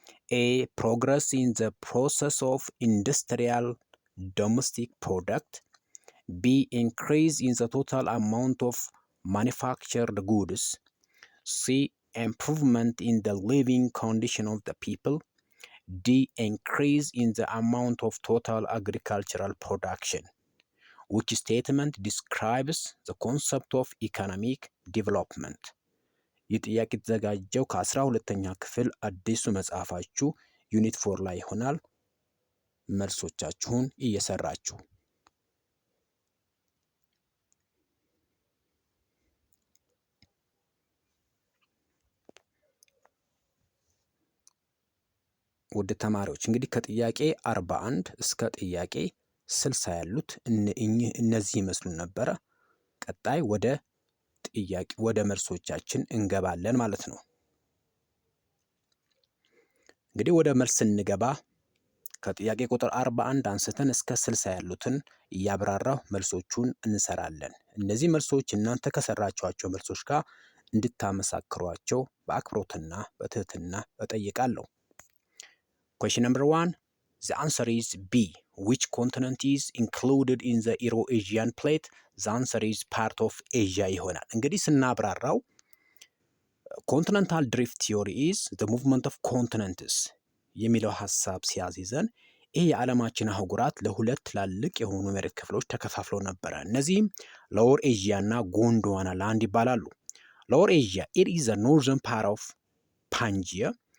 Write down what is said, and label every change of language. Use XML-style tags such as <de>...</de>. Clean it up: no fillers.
<en>A progress in the process of industrial domestic product, B increase in the total amount of manufactured goods, C improvement in the living condition of the people, D increase in the amount of total agricultural production. Which statement describes the concept of economic development?</en> <am>ይህ ጥያቄ የተዘጋጀው ከ12ኛ ክፍል አዲሱ መጽሐፋችሁ ዩኒት 4 ላይ ይሆናል። መልሶቻችሁን እየሰራችሁ ውድ ተማሪዎች እንግዲህ ከጥያቄ 41 እስከ ጥያቄ 60 ያሉት እነዚህ ይመስሉን ነበረ። ቀጣይ ወደ መልሶቻችን እንገባለን ማለት ነው። እንግዲህ ወደ መልስ ስንገባ ከጥያቄ ቁጥር 41 አንስተን እስከ 60 ያሉትን እያብራራሁ መልሶቹን እንሰራለን። እነዚህ መልሶች እናንተ ከሰራችኋቸው መልሶች ጋር እንድታመሳክሯቸው በአክብሮትና በትህትና እጠይቃለሁ።</am> <en>question number 1 the answer is B. which continent is included in the Euro-Asian plate? the answer is part of Asia</en> <am>ይሆናል። እንግዲህ ስናብራራው</am> <en>continental drift theory is the movement of continents</en> <am>የሚለው ሐሳብ ሲያዝይዘን ይሄ የዓለማችን አህጉራት ለሁለት ትላልቅ የሆኑ መሬት ክፍሎች ተከፋፍለው ነበረ። እነዚህም ሎወር ኤዥያ እና ጎንዶዋና ላንድ ይባላሉ። ሎወር ኤዥያ</am> <en>it is the northern part of Pangaea.</en>